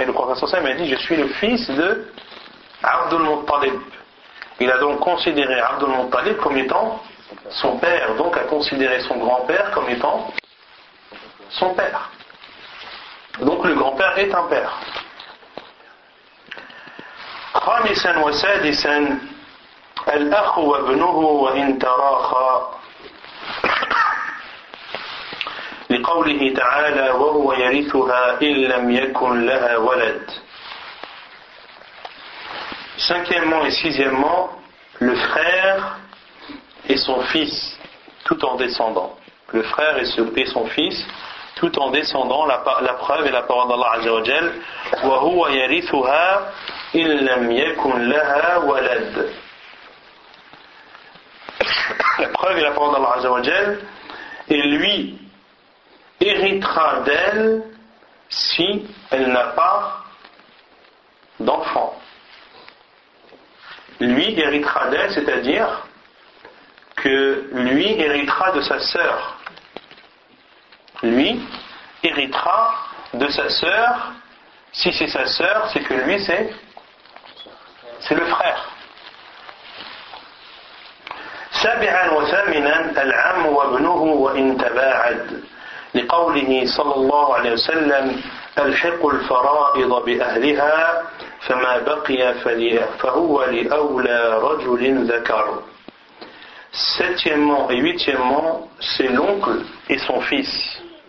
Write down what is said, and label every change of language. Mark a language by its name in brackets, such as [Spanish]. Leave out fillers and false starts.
[French] Et le professeur Asselin m'a dit, je suis le fils de Abd al-Muttalib. Il a donc considéré Abd al-Muttalib comme étant son père, donc a considéré son grand-père comme étant son père. Donc le grand-père est un père. [Arabic] خامسا وسادسا الأخ وابنه وإن تراخا لقوله تعالى وهو يرثها إن لم يكن لها ولد. [French] Cinquièmement et sixièmement, le frère et son fils, tout en descendant. Le frère et son fils, tout en descendant, la preuve est la parole d'Allah Azza wa Jal. « [Arabic] وَهُوَ يَرِثُهَا إِنْ لَمْ يَكُنْ لَهَا وَلَدْ [French] » La preuve est la parole d'Allah Azza wa Jal. « Et lui héritera d'elle si elle n'a pas d'enfant. » Lui héritera d'elle, c'est-à-dire que lui héritera de sa sœur. Lui héritera de sa sœur. Si c'est sa sœur, c'est que lui c'est le frère. [Arabic] سابعا وثامنا العم وابنه وإن تباعد، لقوله صلى الله عليه وسلم ألحق الفرائض بأهلها فما بقي فهو لأولى رجل ذكر. [French] Septièmement et huitièmement, c'est l'oncle et son fils.